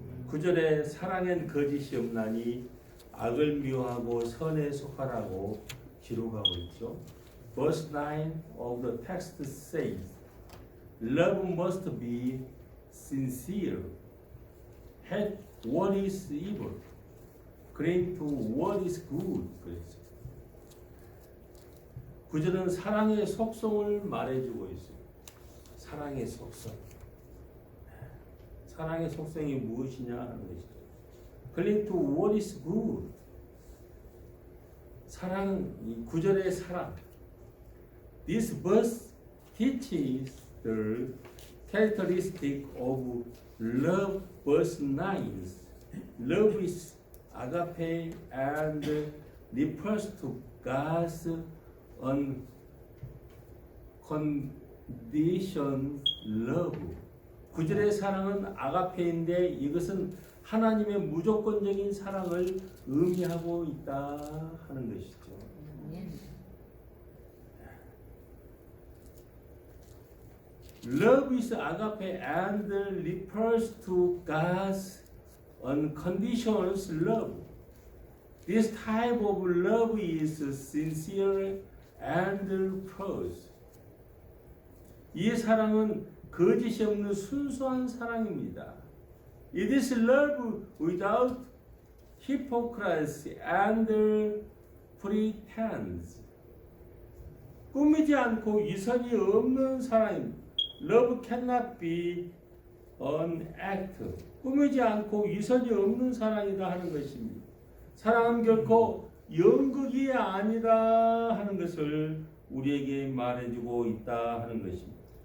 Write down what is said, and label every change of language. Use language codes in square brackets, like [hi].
[ko] 9절에 사랑엔 거짓이 없나니 악을 미워하고 선에 속하라고 기록하고 있죠. [en] Verse 9 of the text says, Love must be sincere. Hate what is evil. Cling to what is good. [ko] 그랬어요. 9절은 사랑의 속성을 말해주고 있어요. 사랑의 속성. 사랑의 속성이 무엇이냐 하는 것이죠. [en] Cling to what is good. [ko] 사랑, 이 9절의 사랑. [en] This verse teaches the characteristic of love. Verse 9. Love is agape and refers to God's unconditioned love. [ko] 9절의 사랑은 아가페인데 이것은 하나님의 무조건적인 사랑을 의미하고 있다 하는 것이죠. [en] Love is agape and refers to God's unconditional love. This type of love is sincere and pure. [ko] 이 사랑은 거짓이 없는 순수한 사랑입니다. [en] It is love without hypocrisy and pretense. [ko] 꾸미지 않고 위선이 없는 사랑입니다. [en] Love cannot be an act. [ko] 꾸미지 않고 위선이 없는 사랑이다 하는 것입니다. 사랑은 결코 연극이 아니다 하는 것을 우리에게 말해주고 있다 하는 것입니다.